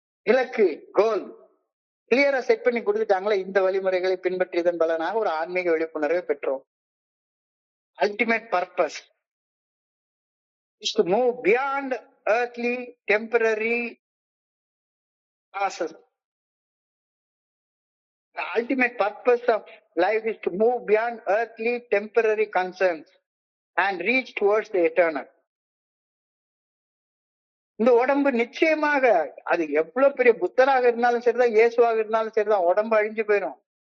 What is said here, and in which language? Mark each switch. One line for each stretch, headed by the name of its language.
Tamil: இலக்கு, கோல் கிளியரா செட் பண்ணி கொடுத்துட்டாங்களா? இந்த வழிமுறைகளை பின்பற்றியதன் பலனாக ஒரு ஆன்மீக விழிப்புணர்வை பெற்றோம்.
English: Ultimate purpose is to move beyond earthly temporary causes. The ultimate purpose of life is to move beyond earthly temporary concerns and reach towards the eternal.
Tamil: இந்த உடம்பு நிச்சயமாக அது எவ்வளவு பெரிய புத்தராக இருந்தாலும் சரிதான், இயேசுவாக இருந்தாலும் சரிதான், உடம்பு அழிஞ்சு போயிரும்.